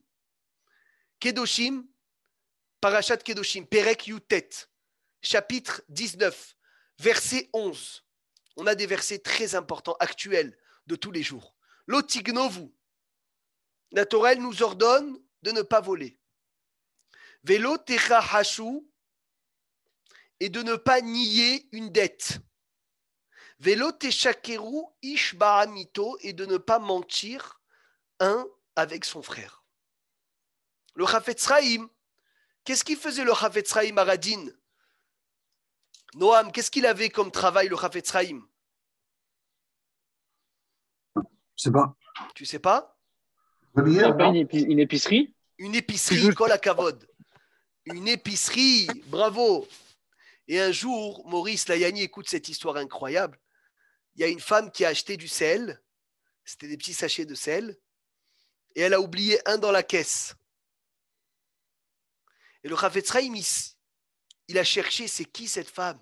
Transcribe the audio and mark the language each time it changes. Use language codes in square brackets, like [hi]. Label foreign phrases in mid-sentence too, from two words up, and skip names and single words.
[he] קדושים, פרשת קדושים, פרק יט, [fr] chapitre 19, verset 11. On a des versets très importants, actuels, de tous les jours. [he] Lotignovu. [fr] La Torah, elle nous ordonne de ne pas voler. [he] ולא תכחשו, [fr] et de ne pas nier une dette. [he] ולא תשקרו איש בעמיתו, [fr] et de ne pas mentir un avec son frère. Le Chafetz Chaim, qu'est-ce qu'il faisait le Chafetz Chaim à Radin? Noam, qu'est-ce qu'il avait comme travail le Chafetz Chaim? Je sais pas. Tu sais pas? Il n'y a pas une épicerie? Une épicerie, [he] כל הכבוד. [fr] Une épicerie, bravo. Et un jour, Maurice Layani écoute cette histoire incroyable. Il y a une femme qui a acheté du sel, c'était des petits sachets de sel, et elle a oublié un dans la caisse. Et le Chafetz Chaim, il a cherché, c'est qui cette femme?